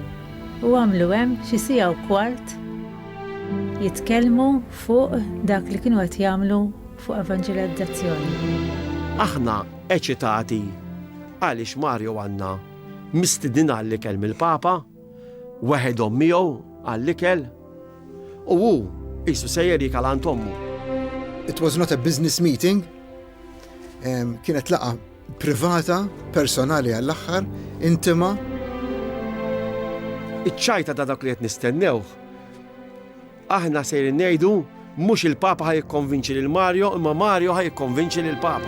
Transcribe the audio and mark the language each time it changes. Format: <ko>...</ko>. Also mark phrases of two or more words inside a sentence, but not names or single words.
<mt>U għamlu hemm xi siegħa u kwart jitkellmu fuq dak li kienu qed jagħmlu fuq evangelizzazzjoni. Aħna eċitati għaliex Mario u Anna mistidin għall-ikel mill-Papa, weħedhom miegħu għall-ikel u hu qisu sejjer jikalant ommu.</mt> <en>It was not a business meeting.</en> <mt>Kienet laqa privata, personali għall-aħħar, intima. Iċ-ċajta ta' dak li qed nistennew. Aħna sejrin ngħidu Mhux il-Papa ħajkonvinċi lil Mario, imma Mario ħajkonvinċi lil Papa.</mt>